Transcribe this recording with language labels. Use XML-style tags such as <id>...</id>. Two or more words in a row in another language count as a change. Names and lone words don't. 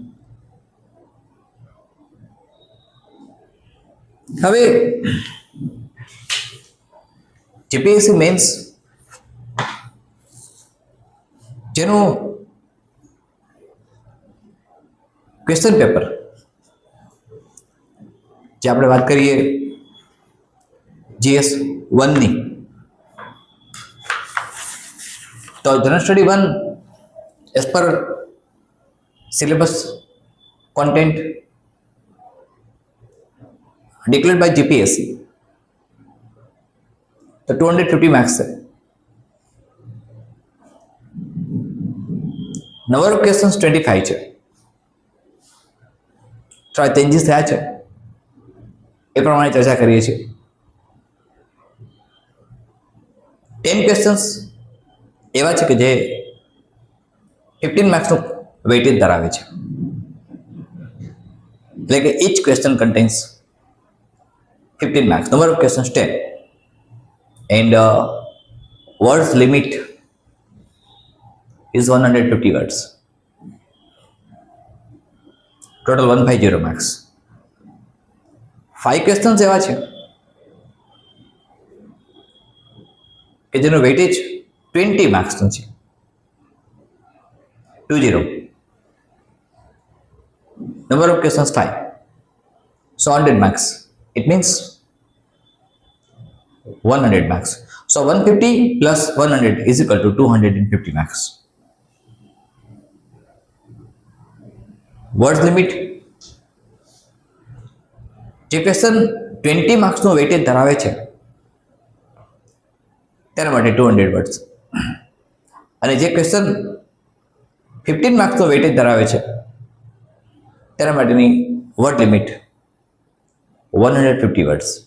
<gu>હવે જીપીએસસી મેન્સ જેનું ક્વેશ્ચન પેપર જે આપણે વાત કરીએ GS 1ની, તો</gu> <en>General Study 1 as per syllabus content declared by GPSC</en> <gu>તો 250 માર્ક્સ છે.</gu> <en>number of questions</en> <gu>25 છે. થોડા ચેન્જીસ થયા છે એ પ્રમાણે ચર્ચા કરીએ છીએ. 10 ક્વેશ્ચન્સ એવા છે કે જે 15 માર્ક્સનું વેઇટેજ ધરાવે છે. એટલે કે</gu> <en>each question contains 15 marks. Number of questions 10, and words limit is 150 words. Total 150 marks.</en> <gu>5 questions એવા છે કે જેનો વેઇટેજ 20 માર્ક્સનો છે. 20.</gu> <en>Number of questions 5. So 100 marks. It means 100 marks. So 150 plus 100 is equal to 250 marks. Words limit.</en> <gu>જે ક્વેશ્ચન 20 માર્ક્સનો વેઇટેજ ધરાવે છે તેના માટે 200 વર્ડ્સ, અને જે ક્વેશ્ચન 15 માર્ક્સનો વેઇટેજ ધરાવે છે તેના માટેની</gu> <en>word limit 150 words.</en>